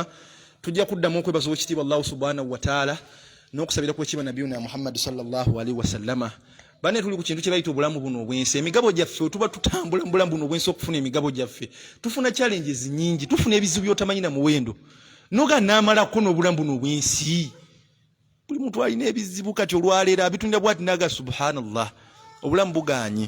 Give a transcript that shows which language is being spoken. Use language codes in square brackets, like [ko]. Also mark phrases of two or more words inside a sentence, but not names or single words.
[lg] Tujja kuddamu okwebaza ekitiibwa Allah [ar] سبحانه وتعالى [lg] n'okusabira kw'ekitiibwa nabiyuna Muhammad [ar] صلى الله عليه وسلم. [lg] Bane tuli ku kintu kye bayita obulamu buno obwensi. Emigabo gyaffe tuba tutambula mu bulamu buno obwensi okufuna emigabo gyaffe. Tufuna challenges nyingi, tufuna ebizibu byotamanyi na muwendo. Noga naamalako n'obulamu buno obwensi. Buli muntu alina ebizibu kati olwaleero abitunda bw'ati naga subhanallah. Obulamu buganye.